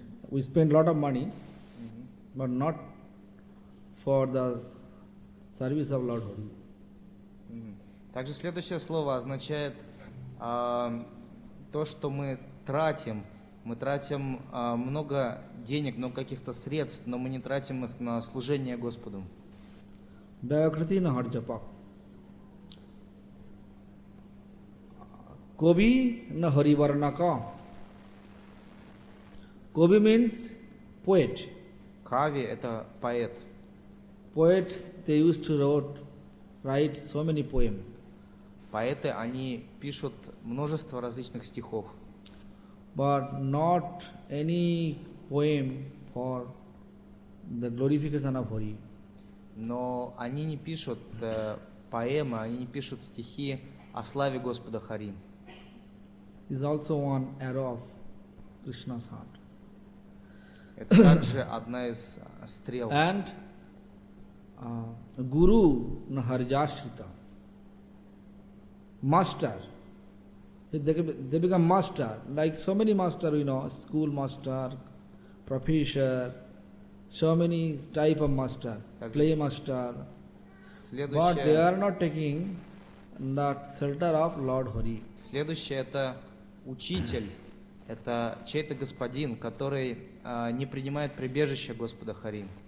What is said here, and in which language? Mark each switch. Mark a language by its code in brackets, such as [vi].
[en] We spend lot of money, but not for the service of Lord Hari. [ru] Также следующее слово означает то, что мы тратим. Мы тратим много денег, много каких-то средств, но мы не тратим их на служение Господу. [sa] Байакрити на харджапак. Коби на хариварнака. [en] Коби means poet. [ru] Кави – это поэт. [en] Poet, they used to write so many poems. [ru] Поэты, они пишут множество различных стихов. [en] But not any poem for the glorification of Hari. [ru] Но они не пишут поэмы, они не пишут стихи о славе Господа Хари. [en] It's also one arrow of Krishna's heart. [ru] Это также одна из стрел. [en] And Guru Naharjashrita. Master, they become master, like so many master, you know, school master, professor, so many type of master, так play master, but they are not taking that shelter of Lord Hari. [ru] Следующее – это учитель, это чей-то господин, который не принимает прибежище Господа Хари.